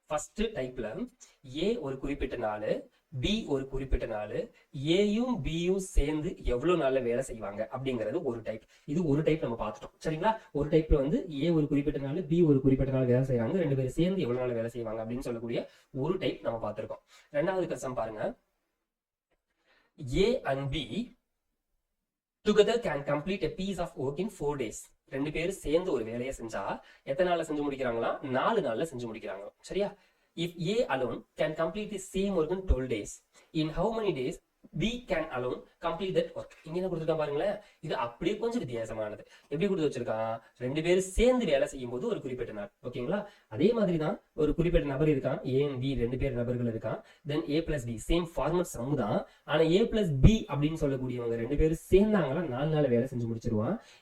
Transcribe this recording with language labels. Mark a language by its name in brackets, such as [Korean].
[Tamil] First டைப்ல ஏ ஒரு குறிப்பிட்ட நாள், பி ஒரு குறிப்பிட்ட நாள், ஏயும் பியும் சேர்ந்து எவ்வளவு நாள்ல வேலை செய்வாங்க அப்படிங்கிறது ஒரு டைப். இது ஒரு டைப் நம்ம பார்த்துட்டோம். சரிங்களா? ஒரு டைப்ல வந்து ஏ ஒரு குறிப்பிட்ட நாள், பி ஒரு குறிப்பிட்ட நாள் வேலை செய்வாங்க, 2 பேரும் சேர்ந்து எவ்வளவு நாள் வேலை செய்வாங்க அப்படின்னு சொல்லக்கூடிய ஒரு டைப் நம்ம பார்த்திருக்கோம். ரெண்டாவது கசம் பாருங்க, [English] A and B together can complete a piece of work in 4 days. [Tamil] 2 பேரும் சேர்ந்து ஒரு வேலையை செஞ்சா எத்தனை நாள்ல செஞ்சு முடிக்கிறாங்களா? 4 நாள்ல செஞ்சு முடிக்கிறாங்க. சரியா? [English] If A alone can complete the same work in 12 days, in how many days we can alone complete that work. [Tamil] இங்க என்ன கொடுத்துருக்கான் பாருங்களேன், இது அப்படியே கொஞ்சம் வித்தியாசமானது. எப்படி கொடுத்து வச்சிருக்கான், ரெண்டு பேரும் சேர்ந்து வேலை செய்யும் போது ஒரு குறிப்பிட்ட நாள். ஓகேங்களா, அதே மாதிரி தான் ஒரு குறிப்பிட்ட நபர் இருக்கான், ஏ அண்ட் பி ரெண்டு பேர் நபர்கள் இருக்கான். தென் ஏ plus B same format some தான். ஆனா ஏ பிளஸ் பி அப்படின்னு சொல்லக்கூடியவங்க ரெண்டு பேரும் சேர்ந்தாங்களா 4 நாள் வேலை செஞ்சு முடிச்சிருவான்.